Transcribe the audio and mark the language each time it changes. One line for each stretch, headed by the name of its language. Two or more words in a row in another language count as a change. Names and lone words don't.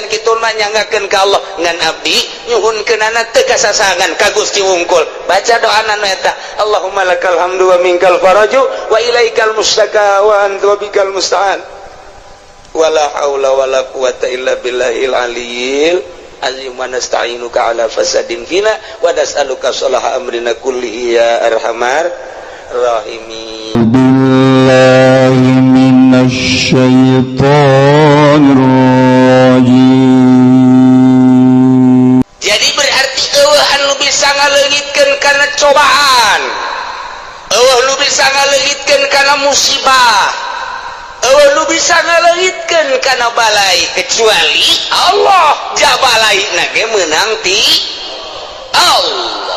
Sundanese: kitu mah nyangakeun ka Allah ngan abdi nyuhunkeunana teu kasasangan ka Gusti wungkul baca doana nu eta
Arabic: اللهم لك الحمد ومنك الفرج وإليك المشتكى وأنت بك المستعان ولا حول ولا قوة إلا بالله العلي العظيم ونستعينك على فساد فينا ونسألك صلاح أمرنا كله يا أرحم الراحمين بالله من الشيطان الرجيم.
Sundanese: Jadi berarti eueuh anu bisa ngaleungitkeun kana cobaan eueuh nu bisa ngaleungitkeun kana musibah eueuh nu bisa ngaleungitkeun kana balai kecuali Allah jabalaina ge meunang ti Allah.